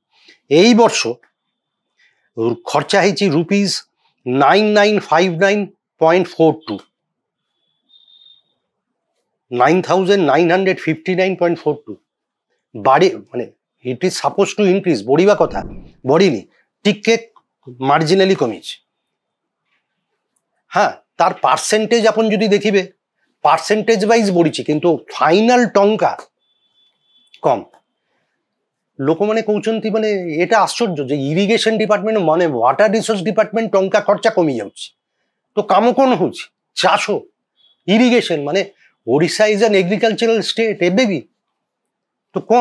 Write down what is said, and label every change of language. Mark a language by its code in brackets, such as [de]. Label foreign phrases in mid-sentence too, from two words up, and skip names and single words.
[or] ଏଇ ବର୍ଷ ଖର୍ଚ୍ଚା ହୋଇଛି ରୁପିସ 9959.42, 9,959.42 ବାଢ଼େ, ମାନେ [en] it is suppose to increase, [or] ବଢ଼ିବା କଥା ବଢ଼ିନି, ଟିକେ ମାର୍ଜିନାଲି କମିଛି। ହଁ, ତାର ପର୍ସେଣ୍ଟେଜ ଆପଣ ଯଦି ଦେଖିବେ [en] percentage wise [or] ବଢ଼ିଛି, କିନ୍ତୁ ଫାଇନାଲ ଟଙ୍କା କମ। ଲୋକମାନେ କହୁଛନ୍ତି, ମାନେ ଏଇଟା ଆଶ୍ଚର୍ଯ୍ୟ ଯେ [en] irrigation department [or] ମାନେ [en] water resource department [or] ଟଙ୍କା ଖର୍ଚ୍ଚା କମି ଯାଉଛି, ତ କାମ କ'ଣ ହଉଛି? ଚାଷ, ଇରିଗେସନ, ମାନେ [en] Odisha is an agricultural state [or] ଏବେ ବି, ତ କ'ଣ?